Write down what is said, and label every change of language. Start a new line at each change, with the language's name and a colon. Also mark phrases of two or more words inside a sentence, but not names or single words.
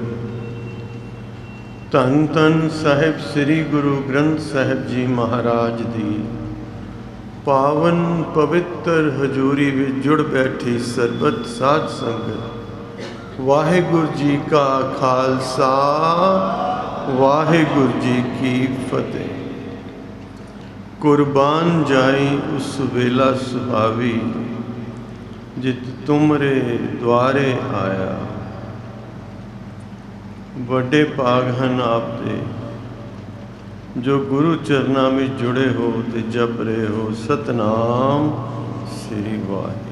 Punjabi: ਧੰਨ ਧੰਨ ਸਾਹਿਬ ਸ੍ਰੀ ਗੁਰੂ ਗ੍ਰੰਥ ਸਾਹਿਬ ਜੀ ਮਹਾਰਾਜ ਦੀ ਪਾਵਨ ਪਵਿੱਤਰ ਹਜ਼ੂਰੀ ਵਿੱਚ ਜੁੜ ਬੈਠੀ ਸਰਬੱਤ ਸਾਧ ਸੰਗਤ। ਵਾਹਿਗੁਰੂ ਜੀ ਕਾ ਖ਼ਾਲਸਾ ਵਾਹਿਗੁਰੂ ਜੀ ਕੀ ਫ਼ਤਿਹ। ਕੁਰਬਾਨ ਜਾਈ ਉਸ ਵੇਲਾ ਸੁਹਾਵੀ ਜਿਤ ਤੁਮਰੇ ਦੁਆਰੇ ਆਇਆ। ਬੜੇ ਭਾਗ ਹਨ ਆਪ ਦੇ ਜੋ ਗੁਰੂ ਚਰਨਾ ਮੇਂ ਜੁੜੇ ਹੋ ਤੇ ਜਪ ਰਹੇ ਹੋ ਸਤਨਾਮ ਸ੍ਰੀ ਵਾਹੇ।